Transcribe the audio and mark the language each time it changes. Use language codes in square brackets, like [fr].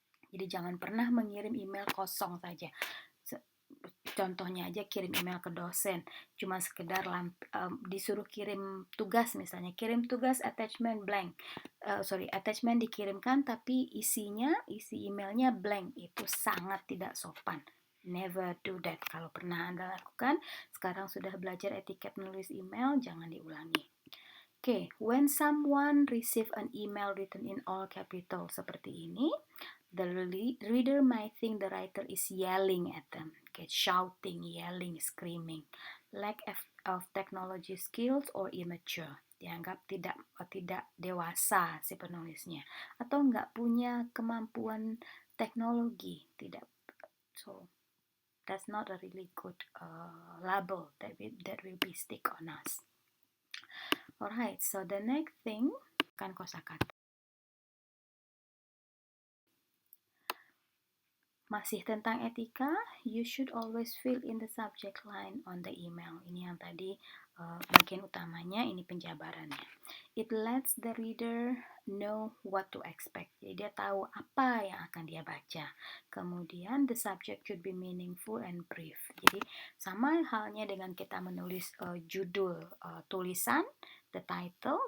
[id] Jadi jangan pernah mengirim email kosong saja. Contohnya aja kirim email ke dosen, cuma sekedar disuruh kirim tugas, misalnya kirim tugas attachment blank. Attachment dikirimkan tapi isi emailnya blank. Itu sangat tidak sopan. [en] Never do that. [id] Kalau pernah Anda lakukan, sekarang sudah belajar etiket menulis email, jangan diulangi. [en] Okay, when someone receive an email written in all capital [id] seperti ini, [en] the reader might think the writer is yelling at them. Okay, shouting, yelling, screaming. Lack of technology skills or immature. [id] Dianggap tidak dewasa si penulisnya. Atau nggak punya kemampuan teknologi. Tidak. [en] So, that's not a really good label that will be stick on us. Alright, so the next thing kan kosakata. [id] Masih tentang etika, [en] you should always fill in the subject line on the email. [id] Ini yang tadi bagian utamanya, ini penjabarannya. [en] It lets the reader know what to expect. [id] Jadi dia tahu apa yang akan dia baca. [en] Kemudian the subject should be meaningful and brief. [id] Jadi sama halnya dengan kita menulis judul tulisan, [en] the title.